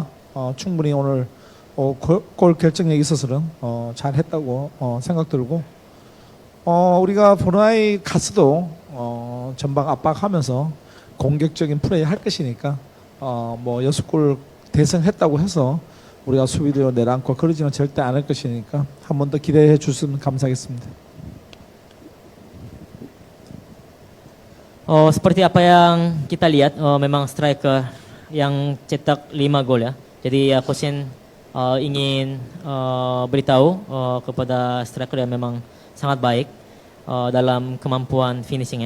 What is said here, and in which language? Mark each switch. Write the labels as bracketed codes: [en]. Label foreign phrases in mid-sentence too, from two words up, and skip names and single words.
[ko] 충분히 오늘 골 결정력에 있어서는 잘했다고 생각 들고 우리가 브루나이 가서도 전방 압박하면서 공격적인 플레이 할 것이니까 뭐 6골 대승했다고 해서 우리가 수비대로 내려앉고 그러지는 절대 않을 것이니까 한 번 더 기대해 주시면 감사하겠습니다. [id] Seperti apa yang kita lihat, memang striker yang cetak 5 gol ya. Jadi Coach ingin beritahu kepada striker yang memang sangat baik dalam kemampuan finishing ya.